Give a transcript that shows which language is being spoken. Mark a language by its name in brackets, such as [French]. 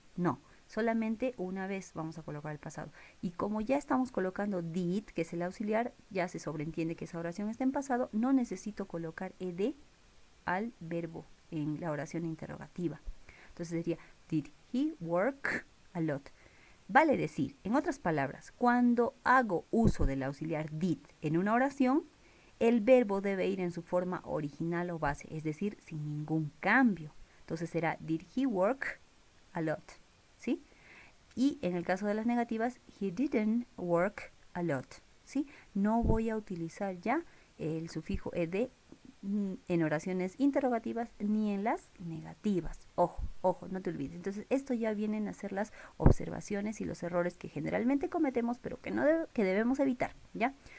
[Spanish] No, solamente una vez vamos a colocar el pasado. Y como ya estamos colocando did, que es el auxiliar, ya se sobreentiende que esa oración está en pasado, no necesito colocar ed al verbo en la oración interrogativa. Entonces sería, [English] did he work a lot? [Spanish] Vale decir, en otras palabras, cuando hago uso del auxiliar did en una oración, el verbo debe ir en su forma original o base, es decir, sin ningún cambio. Entonces será, [English] did he work a lot? [Spanish] ¿Sí? Y en el caso de las negativas, [English] he didn't work a lot. [Spanish] ¿Sí? No voy a utilizar ya el sufijo ed en oraciones interrogativas ni en las negativas. Ojo, ojo, no te olvides. Entonces, esto ya vienen a ser las observaciones y los errores que generalmente cometemos, pero que debemos evitar, ¿ya?